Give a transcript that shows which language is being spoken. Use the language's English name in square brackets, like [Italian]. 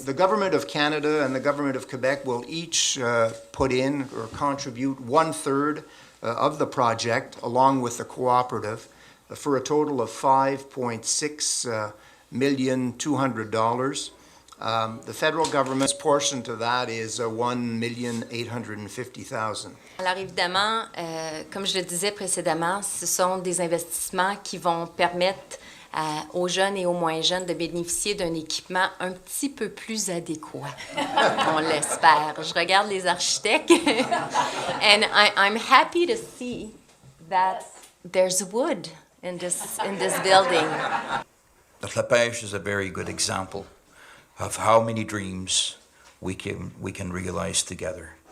[English] The Government of Canada and the Government of Quebec will each put in or contribute 1/3 of the project, along with the cooperative, for a total of $5.6 million $200. The federal government's portion to that is $1,850,000. [French] Alors évidemment, comme je le disais précédemment, ce sont des investissements qui vont permettre aux jeunes et aux moins jeunes de bénéficier d'un équipement un petit peu plus adéquat. On l'espère. Je regarde les architectes [English] and I'm happy to see that there's wood in this building. La Pêche is a very good example of how many dreams we can realize together.